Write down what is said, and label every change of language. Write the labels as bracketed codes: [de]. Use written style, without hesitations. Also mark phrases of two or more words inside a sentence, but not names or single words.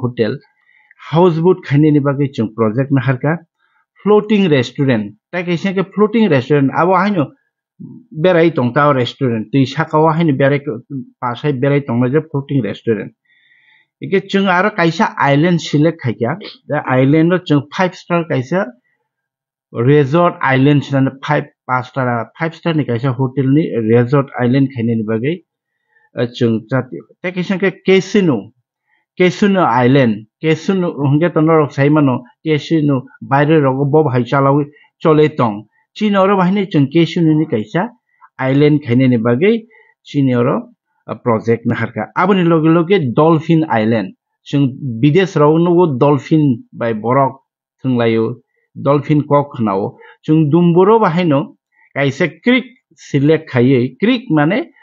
[en] hotel houseboat [trp] khaini ni bagi chung project na harka [en] floating restaurant [trp] ta kaisa ke [en] floating restaurant [trp] abo haino berai tongta restaurant tui sakao haino berai pasai berai tongna je [en] floating restaurant [trp] ike chung aro kaisa island select khaikya the island no chung 5-star kaisa [en] resort island [trp] chana 5-star ni kaisa hotel ni [en] resort island [trp] khaini ni bagai chung chati ta kaisa ke [en] casino island casino [trp] hongge to norok saimano casino baire rogo bob hai chalawi chole tong chinoro bahini chung casino ni kaisa island khaini ni bagai chinoro project na harka aboni loge [en] dolphin island [trp] chung bidesh rogno dolphin by borok thunglayo dolphin kok khnao chung dumburo bahino kaisa creek select khaiye creek mane